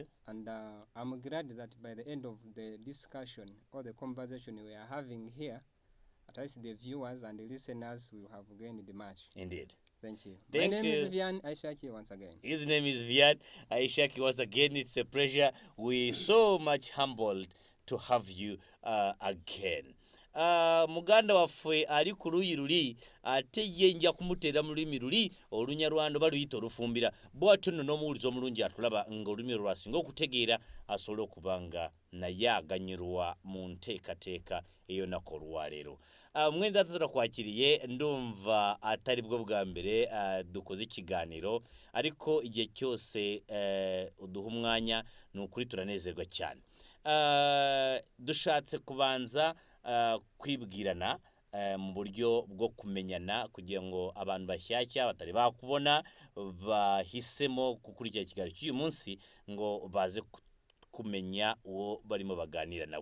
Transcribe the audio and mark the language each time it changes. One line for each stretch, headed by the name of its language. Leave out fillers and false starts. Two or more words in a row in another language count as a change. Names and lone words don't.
English: And I'm glad that by the end of the discussion or the conversation we are having here, at least the viewers and the listeners will have gained much. Indeed. Thank you. Thank My name you. is Vian Aishaki once again. His name is Vian Aishaki once again. It's a pleasure. We're so much humbled to have you again.
Ganda: Muganda waffe ali ku luyi luli ate ye nja kumuteera mu lulimi luli Olunyarwanda baluyita Olufumbira bw'atyo nno n'omuwuliza omulungi atulaba ng'olulimi lwasinga okutegeera asobole okubanga naye aganyirwa mu nteekateeka ey'olunaku olwaleero.
Kinyarwanda: Mwenzi atatola kwakiriye ndumva atali bwo bwa mbere dukoze ikiganiro ariko igihe cyose uduha umwanya ni ukuri turanezeerwa cyane. Dushatse kubanza kwibwirana mu buryo bwo kumenyana kugira ngo abantu bashyashya batari bakubona bahisemo gukurikira ikiganiro cy'uyu munsi ngo baze kumenya uwo barimo baganira nawe.